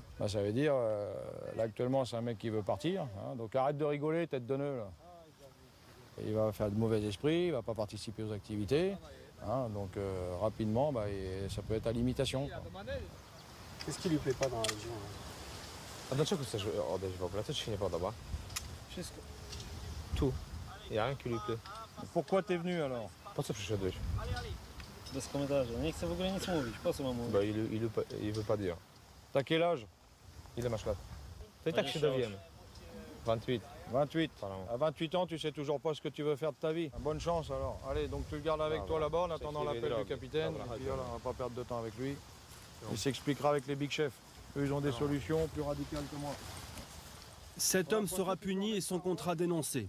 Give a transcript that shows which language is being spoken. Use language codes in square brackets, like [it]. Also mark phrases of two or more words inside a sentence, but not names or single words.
[fr] Bah, ça veut dire, là actuellement, c'est un mec qui veut partir. Hein. Donc arrête de rigoler, tête de nœud. Là. Il va faire de mauvais esprits, il va pas participer aux activités. Hein. Donc rapidement, bah, ça peut être à l'imitation. Qu'est-ce qui lui plaît pas dans la région? [pl] A dlaczego chcesz odejść w ogóle? Co ci się nie podoba? Wszystko. Tu. [fr] Il n'y a rien qui lui plaît. Pourquoi t'es venu alors? [pl] Po co przyszedłeś? Bez komentarza. Nie chcę w ogóle nic mówić. Po co mam mówić? [fr] Bah, il veut pas dire. T'as quel âge? [pl] Ile masz lat? To i tak się dowiemy. 28. 28. [fr] À 28 ans, tu sais toujours pas ce que tu veux faire de ta vie. Bonne chance alors. Allez, donc tu le gardes avec toi là-bas en attendant l'appel du capitaine. Et puis voilà, on va pas perdre de temps avec lui. Il s'expliquera avec les big chefs. Eux, ils ont des solutions plus radicales que moi. Cet homme sera puni et son contrat dénoncé.